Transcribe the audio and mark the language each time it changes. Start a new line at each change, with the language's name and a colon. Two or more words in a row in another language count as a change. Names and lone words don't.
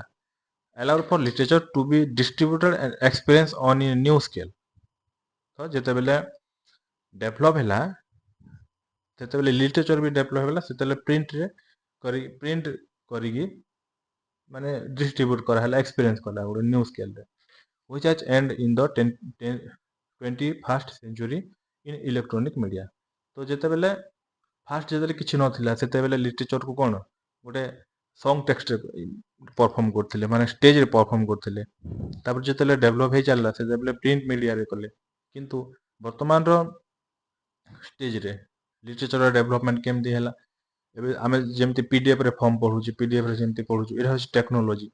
English: allowed for literature to be distributed and experienced on a new scale।
Odia: ତ ଯେତେବେଳେ ଡେଭଲପ ହେଲା, ସେତେବେଳେ ଲିଟରେଚର ବି ଡେଭଲପ ହେଲା, ସେତେବେଳେ ପ୍ରିଣ୍ଟ କରିକି ମାନେ ଡିଷ୍ଟ୍ରିବ୍ୟୁଟ କରାହେଲା, ଏକ୍ସପିରିଏନ୍ସ କଲା ଗୋଟେ
English: new scaleରେ। which has end in the 21st century in electronic media।
Odia: ତ ଯେତେବେଳେ କିଛି ନଥିଲା, ସେତେବେଳେ ଲିଟରେଚରକୁ କ'ଣ ଗୋଟେ
English: song textରେ
Odia: ପରଫର୍ମ କରୁଥିଲେ, ମାନେ ଷ୍ଟେଜରେ ପରଫର୍ମ କରୁଥିଲେ। ତାପରେ ଯେତେବେଳେ ଡେଭଲପ ହେଇ ଚାଲିଲା, ସେତେବେଳେ
English: print mediaରେ
Odia: କଲେ। କିନ୍ତୁ ବର୍ତ୍ତମାନର ଷ୍ଟେଜରେ ଲିଟରେଚରର ଡେଭଲପମେଣ୍ଟ କେମିତି ହେଲା, ଏବେ ଆମେ ଯେମିତି PDFରେ ଫର୍ମ ପଢ଼ୁଛୁ, PDFରେ ଯେମିତି ପଢ଼ୁଛୁ, ଏଇଟା ହେଉଛି ଟେକ୍ନୋଲୋଜି।